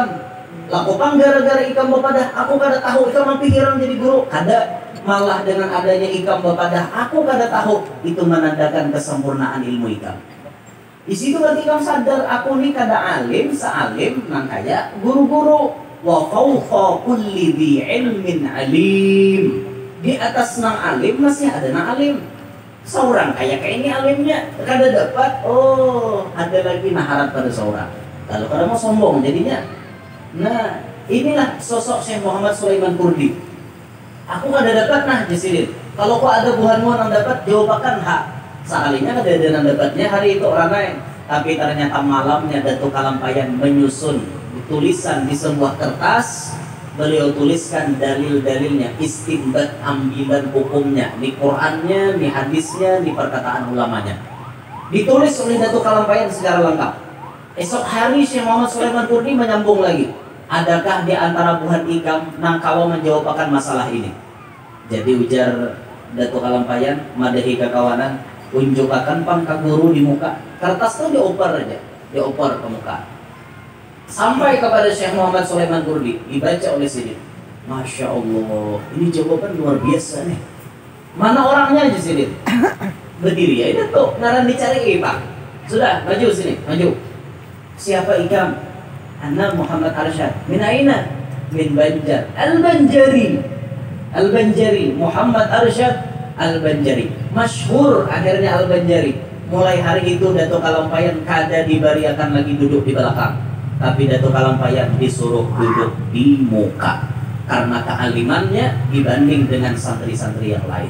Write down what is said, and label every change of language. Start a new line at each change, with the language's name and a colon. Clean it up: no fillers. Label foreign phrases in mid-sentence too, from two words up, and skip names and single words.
Banjar: Lakupang gara-gara ikam bapadah, aku kada tahu, ikam pikiran jadi guru, kada. Malah dengan adanya ikam bapadah, aku kada tahu, itu menandakan kesempurnaan ilmu ikam. Di situ berarti ikam sadar, aku nih kada alim, sealim, nang kaya guru-guru.
Arabic: وفوق كل ذي علم عليم.
Banjar: Di atas nang alim masih ada nang alim. Seorang kayak ini alimnya kada dapat, oh ada lagi nah harap pada seorang. Kalau kada mau sombong jadinya. Nah, inilah sosok Syekh Muhammad Sulaiman Qurdi. Aku kada dapat nah di sini. Kalau kok ada buhanmu nang dapat jawabakan hak. Sekalinya kada ada nang dapatnya hari itu orang lain.
Indonesian: Tapi ternyata malamnya Datuk Kalampayan menyusun tulisan di sebuah kertas, beliau tuliskan dalil-dalilnya, istinbat ambilan hukumnya, di Qur'annya, di hadisnya, di perkataan ulamanya. Ditulis oleh Datuk Kalampayan secara lengkap. Esok hari Syekh Muhammad Sulaiman Qurdi menyambung lagi.
Banjar: Adakah di antara buhan ikam nang kawa menjawabkan masalah ini? Jadi ujar Datuk Kalampayan, madahi kekawanan, unjukakan pangkat guru di muka.
Indonesian: Kertas itu dioper aja, dioper ke muka. Sampai kepada Syekh Muhammad Sulaiman Qurdi, dibaca oleh Sidin.
Arabic: ما شاء الله,
Indonesian: ini jawaban luar biasa nih.
Banjar: Mana orangnya aja Sidin? Berdiri ya, itu tuh, ngaran dicari Pak. Sudah, maju sini, maju. Siapa ikam?
Arabic: أنا محمد أرشد. من أين? من بنجر. البنجري. البنجري.
Indonesian: Muhammad Arsyad Al-Banjari. Masyhur akhirnya Al-Banjari. Mulai hari itu Datuk Kalampayan kada dibariakan lagi duduk di belakang, tapi Datuk Kalampayan disuruh duduk di muka karena kealimannya dibanding dengan santri-santri yang lain.